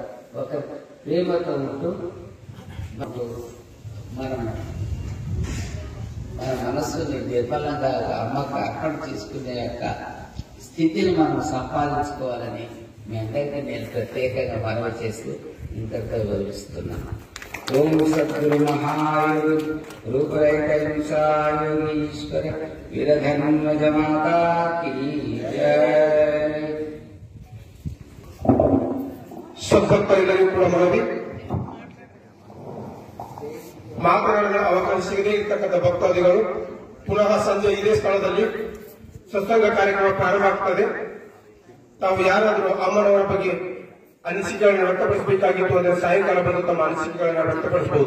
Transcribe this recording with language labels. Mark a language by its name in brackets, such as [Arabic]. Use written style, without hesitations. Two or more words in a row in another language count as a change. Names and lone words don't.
[Telugu] ఒక ప్రేమతో ఉంటూ మన మనస్సుని నిర్మలంగా అమ్మకు అక్కడ తీసుకునే యొక్క స్థితిని మనం సంపాదించుకోవాలని మీ అందరికీ నేను ప్రత్యేకంగా మనవి చేస్తూ ఇంతటితో వివరిస్తున్నాను. ఓం సద్గురు మహాయురు రూపరేఖీశ్వర వీరధన్మజమాతా కీ జయ. [Kannada] ಸದ್ಭಕ್ತರಿಗೂ ಕೂಡ ಮನವಿ, ಮಾತನಾಡಲು ಅವಕಾಶ ಸಿಗದೇ ಇರತಕ್ಕಂಥ ಭಕ್ತಾದಿಗಳು ಪುನಃ ಸಂಜೆ ಇದೇ ಸ್ಥಳದಲ್ಲಿ ಸತ್ಸಂಗ ಕಾರ್ಯಕ್ರಮ ಪ್ರಾರಂಭ ಆಗ್ತದೆ. ತಾವು ಯಾರಾದರೂ ಅಮ್ಮನವರ ಬಗ್ಗೆ ಅನಿಸಿಕೆಗಳನ್ನು ವ್ಯಕ್ತಪಡಿಸಬೇಕಾಗಿತ್ತು ಅಂದರೆ ಸಾಯಂಕಾಲ ಬಂದು ತಮ್ಮ ಅನಿಸಿಕೆಗಳನ್ನು ವ್ಯಕ್ತಪಡಿಸಬಹುದು.